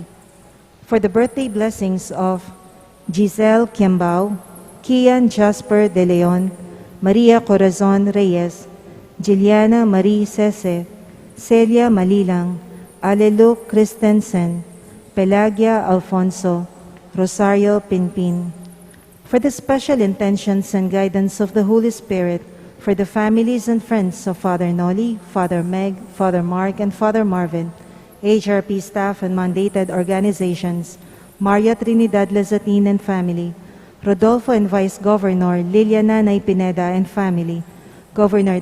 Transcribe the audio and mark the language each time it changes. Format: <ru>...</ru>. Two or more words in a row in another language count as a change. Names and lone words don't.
<en>For the birthday blessings of Giselle Kiambao, Kian Jasper De Leon, Maria Corazon Reyes, Juliana Marie Sese, Celia Malilang, Alelu Christensen, Pelagia Alfonso, Rosario Pinpin. For the special intentions and guidance of the Holy Spirit, for the families and friends of Father Noli, Father Meg, Father Mark, and Father Marvin, HRP staff and mandated organizations, Maria Trinidad Lazatin and family, Rodolfo and Vice Governor Liliana Nay Pineda and family, Governor</en>